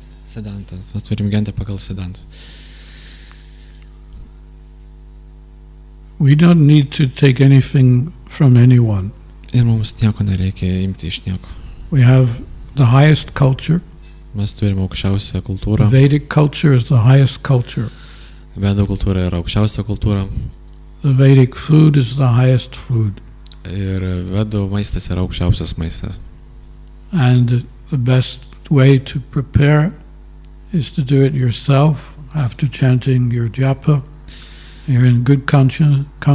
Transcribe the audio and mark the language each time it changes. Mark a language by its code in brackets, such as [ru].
[lt] Siddhanta. Mes turime gyventi pagal Siddhantą. [en] We don't need to take anything from anyone. [lt] Ir mums nieko nereikia imti iš nieko. [en] We have the highest culture. [lt] Mes turime aukščiausią kultūrą. [en] Vedic culture is the highest culture. [lt] Vedų kultūra yra aukščiausia kultūra. [en] The Vedic food is the highest food. [lt] Ir vedų maistas yra aukščiausias maistas. [en] And the best way to prepare is to do it yourself after chanting your japa. You're in good conscience.